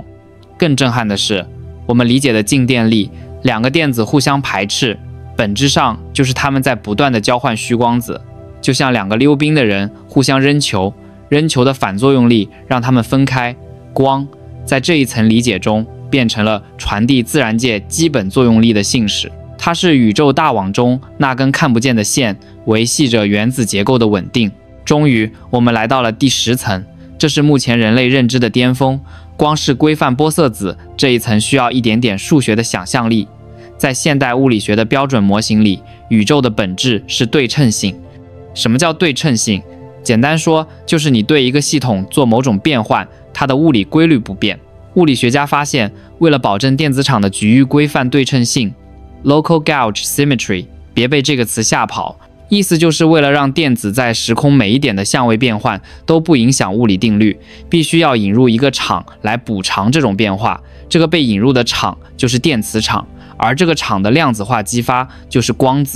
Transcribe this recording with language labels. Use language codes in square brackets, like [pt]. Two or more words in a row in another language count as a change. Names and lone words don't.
[zh] 更震撼的是，我們理解的靜電力，2個電子互相排斥，本質上就是它們在不斷地交換虛光子，就像2個溜冰的人互相扔球，扔球的反作用力讓它們分開。光在這一層理解中變成了傳遞自然界基本作用力的信使，它是宇宙大網中那根看不見的線，維繫着原子結構的穩定。終於，我們來到了第10層，這是目前人類認知的巔峰。光是規範玻色子這一層需要一點點數學的想象力。在現代物理學的標準模型裡，宇宙的本質是對稱性。什麼叫對稱性？簡單說，就是你對一個系統做某種變換，它的物理規律不變。物理學家發現，為了保證電子場的局域規範對稱性 [en] （local gauge symmetry）， [zh] 別被這個詞嚇跑，意思就是為了讓電子在時空每一點的相位變換都不影響物理定律，必須要引入一個場來補償這種變化。這個被引入的場就是電磁場，而這個場的量子化激發就是光子。